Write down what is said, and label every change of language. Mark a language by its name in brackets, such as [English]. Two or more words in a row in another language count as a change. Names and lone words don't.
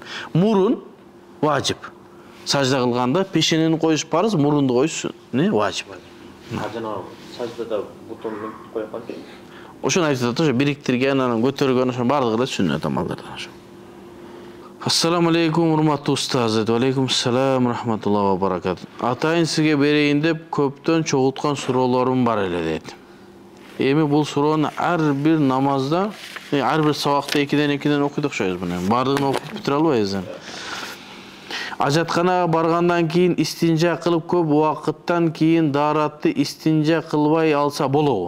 [Kyrgyz] Мурун важип. Сажда кылганда пешенени коюш парыз, мурунду коюш важип. Саждада бутонду коюп калды. Ошону айтып атат, ошо бириктирген, анан көтөргөн, ошо бардыгы эле сүннөт амалдардан ошо. [Arabic] السلام عليكم, [Kyrgyz] урматтуу устаз. [Arabic] عليكم السلام رحمة الله وبركات. [Kyrgyz] Атайын сизге берейин деп көптөн чогулткан суроолорум бар эле дейт. Эми бул суроону ар бир намазда, ар бир сабакта 2-2 окуйт окшойбуз мына. Бардыгын окуп бүтүрө албайбыз. Ажатканага баргандан кийин истинжа кылып көп убакыттан кийин дааратты истинжа кылбай алса болобу?